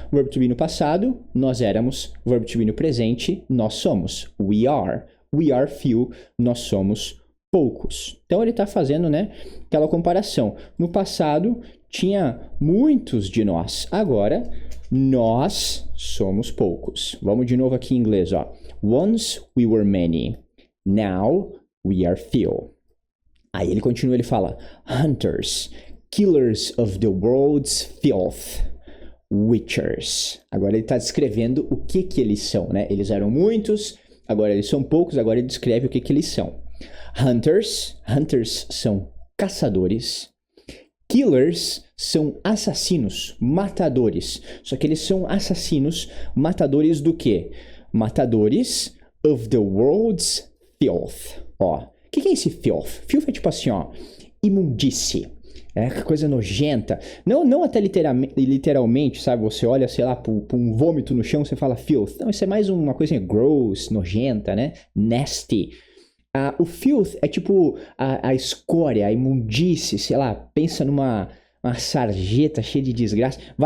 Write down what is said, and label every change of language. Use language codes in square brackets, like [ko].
[pt] Verb to be no passado, nós éramos. Verb to be no presente, nós somos. [en] We are few, [pt] nós somos poucos. Então, ele tá fazendo, né, aquela comparação. No passado, tinha muitos de nós. Agora, nós somos poucos. Vamos de novo aqui em inglês, ó. [en] Once we were many, now we are few. [pt] Aí ele continua, ele fala, [en] hunters, killers of the world's filth, witchers. [pt] Agora ele está descrevendo o que eles são, né? Eles eram muitos, agora eles são poucos, agora ele descreve o que eles são. Hunters são caçadores. Killers são assassinos, matadores. Só que eles são assassinos, matadores do quê? [en] Matadores of the world's filth. [pt] Ó, o que é esse filth? Filth é tipo assim, ó, imundície. É coisa nojenta. Não até literalmente, sabe? Você olha, sei lá, pra um vômito no chão, você fala filth. Não, isso é mais uma coisa gross, nojenta, né? Nasty. O filth é tipo a escória, a imundície, sei lá, pensa numa sarjeta cheia de desgraça.